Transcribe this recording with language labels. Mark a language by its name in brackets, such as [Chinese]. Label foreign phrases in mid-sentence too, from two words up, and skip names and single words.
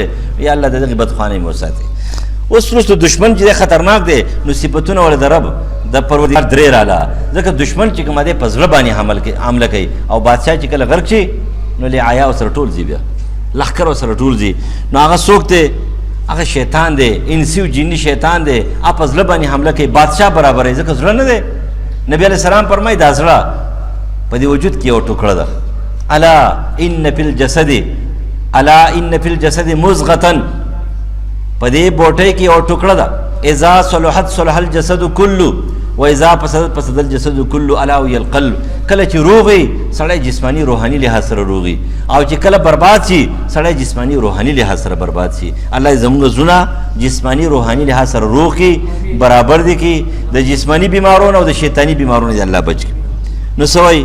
[Pashto] یا الله د دغې بدخوانۍ مو وساتي. اوس وروسته دشمن چې دی خطرناک دی، نو صفتونه ولې د رب د پروردګار درې راله، ځکه دشمن چې کومه دی په زړه باندې حمله کوي، او بادشاه چې کله غرق شي نو لعیا ورسره ټول ځي، بیا لښکر ورسره ټول ځي. نو هغه څوک دی؟ هغه شیطان دی، انسي او جني شیطان دی، هغه په زړه باندې حمله کوي، بادشاه برابروي، ځکه زړه نه دی. نبي [Arabic] علیه السلام [Pashto] فرمایي دا زړه په دې وجود کې یو ټوکړه ده. [Arabic] الا ان فی الجسد، الا ان فی الجسد مضغة، [Pashto] په دې بوټۍ کې یو ټوکړه ده، [Arabic] اذا صلحت صلح الجسد كله و اذا فسدت فسد الجسد كله الا وهي القلب. [Pashto] کله چې روغي سړی جسمانی روحاني لحاظ سره روغي، او چې کله برباد شي سړی جسمانی روحاني لحاظ سره برباد شي. الله زموږ زړونه جسمانی روحاني لحاظ سره روغ کړي، برابر دي کړي، د جسمانی بیمارونو او د شیطانی بیمارونو دې الله بچ کړي. نو څه وایي؟